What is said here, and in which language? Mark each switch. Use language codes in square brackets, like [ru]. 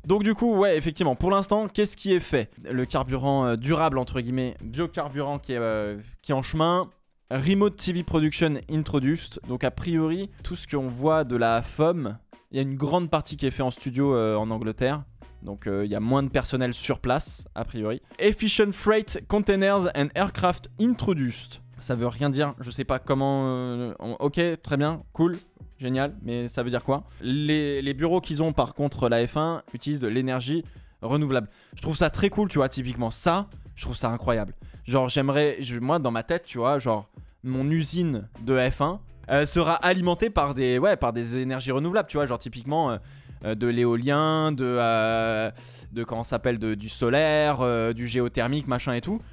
[fr] Donc du coup ouais effectivement pour l'instant qu'est-ce qui est fait? Le carburant durable entre guillemets, biocarburant qui est en chemin. [en] Remote TV Production Introduced. [fr] Donc a priori tout ce qu'on voit de la FOM, il y a une grande partie qui est fait en studio en Angleterre. Donc il y a moins de personnel sur place a priori. [en] Efficient Freight Containers and Aircraft Introduced. [fr] Ça veut rien dire, je sais pas comment... Ok, très bien, cool. Génial, mais ça veut dire quoi? Les bureaux qu'ils ont par contre, la F1 utilisent de l'énergie renouvelable. Je trouve ça très cool, tu vois, typiquement ça, je trouve ça incroyable. Genre moi dans ma tête, tu vois, genre mon usine de F1 sera alimentée par des énergies renouvelables, tu vois, genre typiquement de l'éolien, de comment ça s'appelle, du solaire, du géothermique, machin et tout.